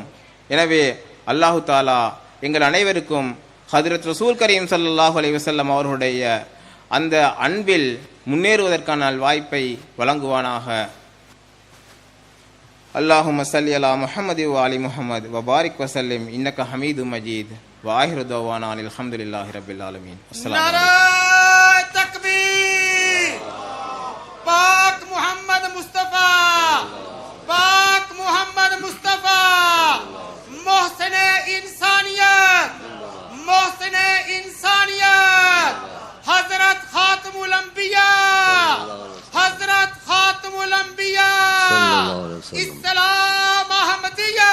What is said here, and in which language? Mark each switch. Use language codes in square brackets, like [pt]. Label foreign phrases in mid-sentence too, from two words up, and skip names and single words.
[ta] எனவே [ar] الله تعالى [ta] எங்கள் அனைவருக்கும் ஹஜ்ரத் [ar] رسول كريم صلى الله عليه وسلم [ta] அவர்களுடைய அந்த அன்பில் முன்னேறுவதற்கான வாய்ப்பை வழங்குவானாக. [ar] اللهم صل على محمد و آل محمد و بارك وسلم إنك حميد مجيد و آخر دعوانا الحمد لله رب العالمين. அஸ்ஸலாமு [ur] نعرۂ تکبیر. پاک محمد مصطفیٰ، پاک محمد مصطفیٰ، محسنِ انسانیت، محسنِ انسانیت، حضرت خاتم الانبیاء، حضرت خاتم الانبیاء، اسلام احمدیہ